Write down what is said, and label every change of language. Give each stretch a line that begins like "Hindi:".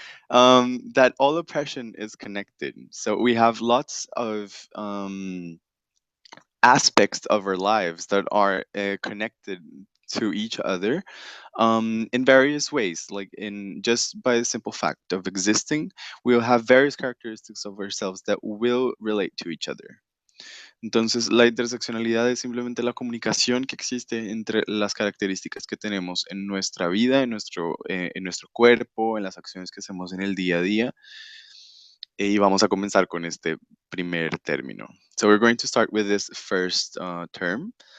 English: That all oppression is connected. So we have lots of aspects of our lives that are connected to each other in various ways. Like in just by the simple fact of existing, we'll have various characteristics of ourselves that will relate to each other.
Spanish: Entonces, la interseccionalidad es simplemente la comunicación que existe entre las características que tenemos en nuestra vida, en nuestro cuerpo, en las acciones que hacemos en el día a día. Y vamos a comenzar con este primer término.
English: So we're going to start with this first term.